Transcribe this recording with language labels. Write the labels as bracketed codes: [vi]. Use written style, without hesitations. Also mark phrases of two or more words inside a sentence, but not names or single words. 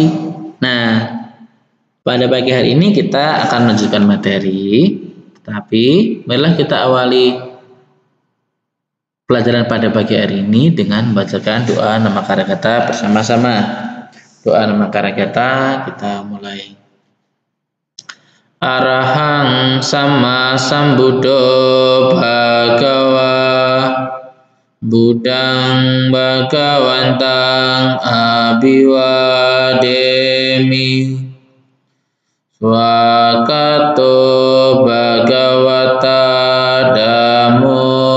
[id] Nah, pada pagi hari ini kita akan melanjutkan materi, tapi marilah kita awali pelajaran pada pagi hari ini dengan membacakan doa nama Karyakata bersama-sama. Doa nama Karyakata kita mulai. [pi] Arahang sama sambuddho bhagawa Budang Bhagawantang Abhiwademi Swakato Bhagavata Dhammo